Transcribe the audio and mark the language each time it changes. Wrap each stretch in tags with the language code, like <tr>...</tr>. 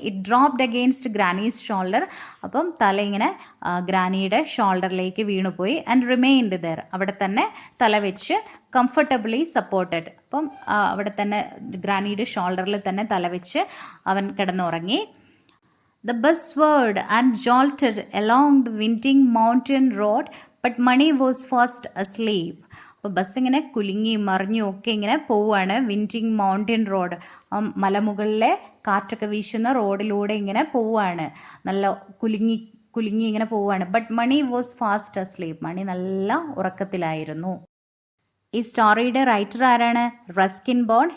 <en>It dropped against granny's shoulder.</en> <ml>അപ്പം തല ഇങ്ങനെ ഗ്രാനിയുടെ ഷോൾഡറിലേക്ക് വീണുപോയി.</ml> <en>and remained there,</en> <ml>അവിടെ തന്നെ തല വെച്ച്</ml> <en>Comfortably supported.</en> <ml>അപ്പം അവിടെ തന്നെ ഗ്രാനിയുടെ ഷോൾഡറിൽ തന്നെ തല വെച്ച് അവൻ കിടന്നുറങ്ങി.</ml> <en>The bus swerved and jolted along the winding mountain road, but Mani was fast asleep.</en> <ml>അപ്പോൾ ബസ് ഇങ്ങനെ കുലുങ്ങി മറിഞ്ഞും ഒക്കെ ഇങ്ങനെ പോവുകയാണ്. വിൻഡിങ് മൗണ്ടൻ റോഡ്, മലമുകളിലെ കാറ്റൊക്കെ വീശുന്ന റോഡിലൂടെ ഇങ്ങനെ പോവുകയാണ്. നല്ല കുലുങ്ങി ഇങ്ങനെ പോവുകയാണ്.</ml> <en>But Mani was fast asleep.</en> <ml>മണി നല്ല ഉറക്കത്തിലായിരുന്നു. ഈ സ്റ്റോറിയുടെ റൈറ്റർ ആരാണ്? Ruskin bond.</ml>